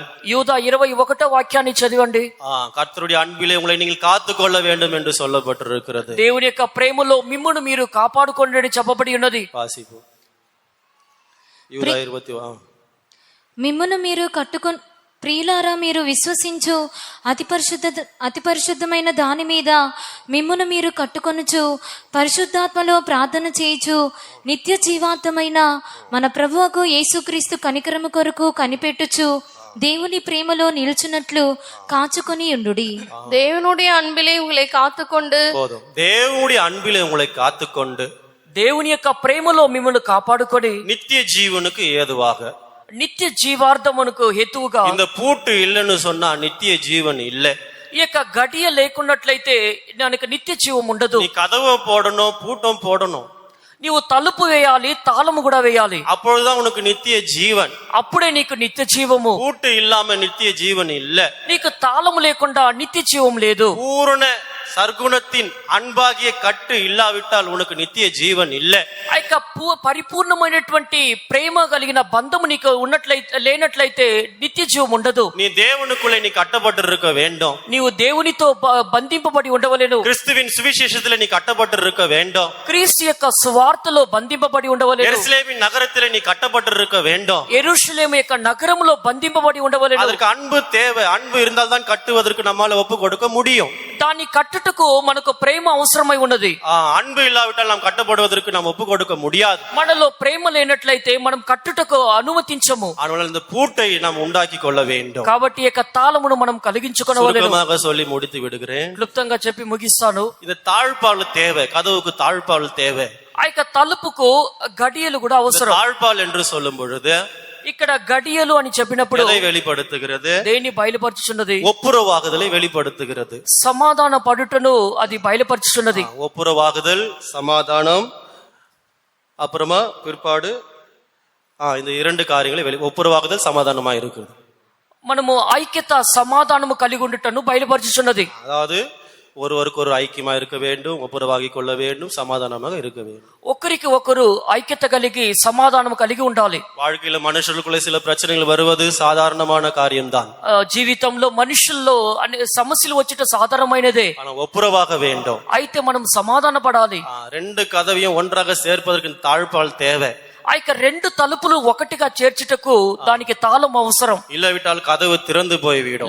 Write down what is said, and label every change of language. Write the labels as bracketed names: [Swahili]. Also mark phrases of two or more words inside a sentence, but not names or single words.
[Telugu] యూదా 21వ వాక్యాన్ని చదవండి. [Tamil] கர்த்தருடைய அன்பிலே உங்களை நீங்கள் காத்துக்கொள்ள வேண்டும் என்று சொல்லப்பட்டிருக்கிறது. [Telugu] దేవుని యొక్క ప్రేమలో మిమ్మును మీరు కాపాడుకోండి అని చెప్పబడి ఉన్నది. [Tamil] வாசிப்போம். யூதா 20. [Telugu] మిమ్మును మీరు ప్రియులారా, మీరు విశ్వసించు అతి పరిశుద్ధమైన దాని మీద మిమ్మును మీరు కట్టుకొనుచు పరిశుద్ధాత్మలో ప్రార్థన చేయుచు నిత్య జీవాంతమైన మన ప్రభువుకు యేసుక్రీస్తు కనికరము కొరకు కనిపెట్టుచు దేవుని ప్రేమలో నిలుచున్నట్లు కాచుకొని ఉండుడి. [Tamil] தேவனுடைய அன்பிலே உங்களை காத்துக்கொண்டு போதும். தேவனுடைய அன்பிலே உங்களை காத்துக்கொண்டு [Telugu] దేవుని యొక్క ప్రేమలో మిమ్మల్ని కాపాడుకొని [Tamil] நித்திய ஜீவனுக்கு ஏதுவாக, [Telugu] నిత్య జీవార్థమునకు హేతువుగా. [Tamil] இந்த பூட்டு இல்லைன்னு சொன்னா நித்திய ஜீவன் இல்லை. [Telugu] ఈ యొక్క గడియ లేకున్నట్లయితే దానికి నిత్య జీవం ఉండదు. [Tamil] நீ கதவை போடணும், பூட்டம் போடணும். [Telugu] నీవు తలుపు వేయాలి, తాళము కూడా వేయాలి. [Tamil] அப்பொழுதுதான் உனக்கு நித்திய ஜீவன். [Telugu] అప్పుడే నీకు నిత్య జీవము. [Tamil] பூட்டு இல்லாம நித்திய ஜீவன் இல்ல. [Telugu] నీకు తాళము లేకుండా నిత్య జీవం లేదు. [Tamil] பூரண சர்க்குணத்தின் அன்பாகிய கட்டு இல்லாவிட்டால் உனக்கு நித்திய ஜீவன் இல்ல. [Telugu] ఆ యొక్క పరిపూర్ణమైనటువంటి ప్రేమ కలిగిన బంధము నీకు లేనట్లయితే నిత్య జీవం ఉండదు. [Tamil] நீ தேவனுக்குள்ளே நீ கட்டப்பட்டிருக்க வேண்டும். [Telugu] నీవు దేవునితో బంధింపబడి ఉండవలెను. [Tamil] கிறிஸ்துவின் சுவிசேஷத்திலே நீ கட்டப்பட்டிருக்க வேண்டும். [Telugu] క్రీస్తు యొక్క సువార్తలో బంధింపబడి ఉండవలెను. [Tamil] எருசலேமின் நகரத்திலே நீ கட்டப்பட்டிருக்க வேண்டும். [Telugu] యెరూషలేము యొక్క నగరములో బంధింపబడి ఉండవలెను. [Tamil] அதற்கு அன்பு தேவை. அன்பு இருந்தால் தான் கட்டுவதற்கு நம்மால ஒப்பு கொடுக்க முடியும். [Telugu] దాన్ని కట్టుటకు మనకు ప్రేమ అవసరమై ఉన్నది. [Tamil] அன்பு இல்லாவிட்டால் நாம் கட்டப்படுவதற்கு நாம் ஒப்பு கொடுக்க முடியாது. [Telugu] మనలో ప్రేమ లేనట్లయితే మనం కట్టుటకు అనుమతించము. [Tamil] ஆனால் இந்த பூட்டை நாம் உண்டாக்கி கொள்ள வேண்டும். [Telugu] కాబట్టి ఈ యొక్క తాళమును మనం కలిగించుకొనవలెను. [Tamil] சுருக்கமாக சொல்லி முடித்து விடுகிறேன். [Telugu] క్లుప్తంగా చెప్పి ముగిస్తాను. [Tamil] இந்த தாழ்பால் தேவை. கதவுக்கு தாழ்பால் தேவை. [Telugu] ఆ యొక్క తలుపుకు గడియలు కూడా అవసరం. [Tamil] தாழ்பால் என்று சொல்லும் பொழுது [Telugu] ఇక్కడ గడియలు అని చెప్పినప్పుడు [Tamil] எதை வெளிப்படுத்துகிறது? [Telugu] దేన్ని బయలుపరచుచున్నది? [Tamil] ஒப்புரவாகுதலை வெளிப்படுத்துகிறது. [Telugu] సమాధాన పడుటను అది బయలుపరచుచున్నది. [Tamil] ஒப்புரவாகுதல், சமாதானம், அப்புறமா பிற்பாடு இந்த இரண்டு காரியங்களை ஒப்புரவாகுதல் சமாதானமா இருக்குது. [Telugu] మనము ఐక్యత సమాధానము కలిగి ఉండటను బయలుపరచుచున్నది. [Tamil] அதாவது ஒருவருக்கு ஒரு ஐக்கியமா இருக்க வேண்டும், ஒப்புரவாகி கொள்ள வேண்டும், சமாதானமாக இருக்க வேண்டும். [Telugu] ఒకరికి ఒకరు ఐక్యత కలిగి సమాధానం కలిగి ఉండాలి. [Tamil] வாழ்க்கையில மனுஷர்களுக்குள்ளே சில பிரச்சனைகள் வருவது சாதாரணமான காரியம்தான். [Telugu] జీవితంలో మనుషుల్లో సమస్యలు వచ్చేట సాధారణమైనదే. [Tamil] ஆனா ஒப்புரவாக வேண்டும். [Telugu] అయితే మనం సమాధాన పడాలి. [Tamil] ரெண்டு கதவையும் ஒன்றாக சேர்ப்பதற்கு தாழ்பால் தேவை. [Telugu] ఆ యొక్క రెండు తలుపులు ఒకటిగా చేర్చుటకు దానికి తాళం అవసరం. [Tamil] இல்லாவிட்டால் கதவு திறந்து போய்விடும்.